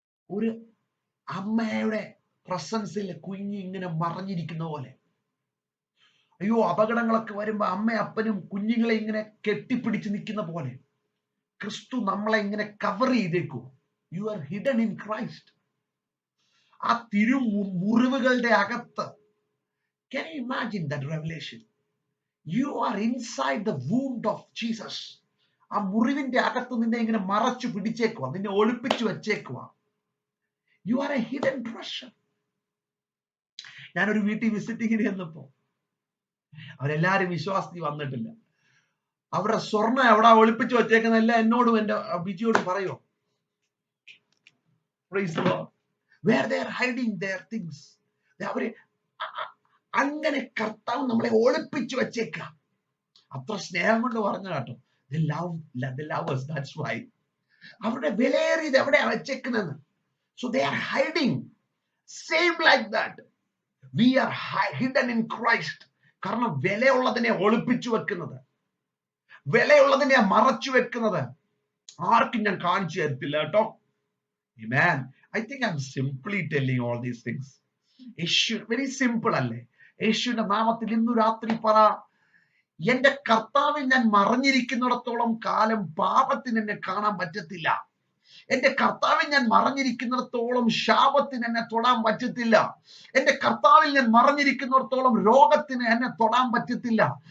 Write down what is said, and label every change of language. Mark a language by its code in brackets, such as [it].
[ml] ഒരു അമ്മയുടെ പ്രസൻസിൽ കുഞ്ഞ് ഇങ്ങനെ മറഞ്ഞിരിക്കുന്ന പോലെ. അയ്യോ, അപകടങ്ങളൊക്കെ വരുമ്പോ അമ്മ അപ്പനും കുഞ്ഞുങ്ങളെ ഇങ്ങനെ കെട്ടിപ്പിടിച്ച് നിൽക്കുന്ന പോലെ ക്രിസ്തു നമ്മളെ ഇങ്ങനെ cover ചെയ്തേക്കൂ. [en] You are hidden in Christ. [ml] ആ മുറിവുകളുടെ അകത്ത്, [en] can you imagine that revelation? You are inside the wound of Jesus. [ml] ആ മുറിവിന്റെ അകത്ത് നിന്നെ ഇങ്ങനെ മറച്ചു പിടിച്ചേക്കുക, നിന്നെ ഒളിപ്പിച്ചു വെച്ചേക്കുക. [en] You are a hidden treasure. [ml] ഞാനൊരു വീട്ടിൽ വിസിറ്റിങ്ങിന് ചെന്നപ്പോ അവരെല്ലാരും വിശ്വാസത്തിൽ വന്നിട്ടില്ല. അവരുടെ സ്വർണ്ണം എവിടെ ഒളിപ്പിച്ചു വെച്ചേക്കുന്നല്ല എന്നോടും എന്റെ ബിജിയോടും പറയോ. [en] Praise the Lord. Where they are hiding their things. [ml] അവര് അങ്ങനെ കർത്താവ് നമ്മളെ ഒളിപ്പിച്ചു വെച്ചേക്ക. അത്ര സ്നേഹം കൊണ്ട് പറഞ്ഞ കേട്ടോ. [en] They love us. That's why. [ml] അവരുടെ വിലയേറിയത് എവിടെയാ വെച്ചേക്കുന്നത്? [en] So they are hiding. Same like that. We are hidden in Christ. [ml] കാരണം വിലയുള്ളതിനെ ഒളിപ്പിച്ചു വെക്കുന്നത്, വിലയുള്ളതിനെ മറച്ചു വെക്കുന്നത് ആർക്കും ഞാൻ കാണിച്ചു തരത്തില്ല കേട്ടോ. [en] Amen. I think I'm simply telling all these things. [ml] Yeshu very simple അല്ലേ? യേശുവിന്റെ നാമത്തിൽ ഇന്നു രാത്രി പറ, എന്റെ കർത്താവിൽ ഞാൻ മറഞ്ഞിരിക്കുന്നിടത്തോളം കാലം പാപത്തിന് എന്നെ കാണാൻ പറ്റത്തില്ല. എന്റെ കർത്താവിൽ ഞാൻ മറഞ്ഞിരിക്കുന്നിടത്തോളം ശാപത്തിന് എന്നെ തൊടാൻ പറ്റത്തില്ല. എന്റെ കർത്താവിൽ ഞാൻ മറഞ്ഞിരിക്കുന്നിടത്തോളം രോഗത്തിന് എന്നെ തൊടാൻ പറ്റത്തില്ല.